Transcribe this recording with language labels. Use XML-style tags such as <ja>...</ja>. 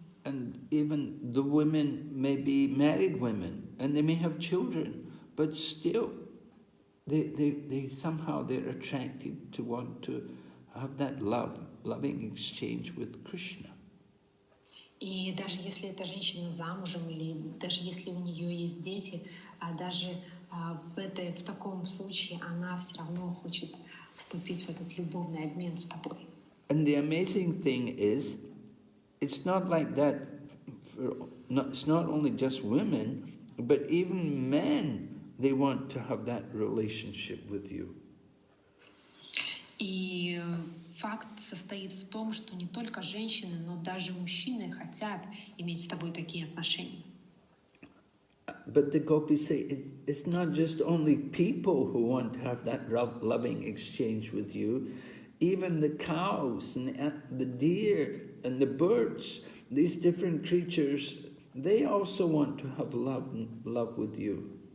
<en>And even the women may be married women, and they may have children, but still, they somehow they're attracted to want to have that loving exchange with Krishna.</en> <ru>И даже если эта женщина замужем, или даже если у нее есть дети, даже в таком случае она все равно хочет вступить в этот любовный обмен с тобой.</ru> <en>And the amazing thing is, it's not like that. It's not only just women, but even men. They want to have that relationship with you.</en> <ru>И факт состоит в том, что не только женщины, но даже мужчины хотят иметь с тобой такие отношения.</ru> <en>But the gopis say it's not just only people who want to have that loving exchange with you. Even the cows and the deer and the birds, these different creatures, they also want to have love with you.</en>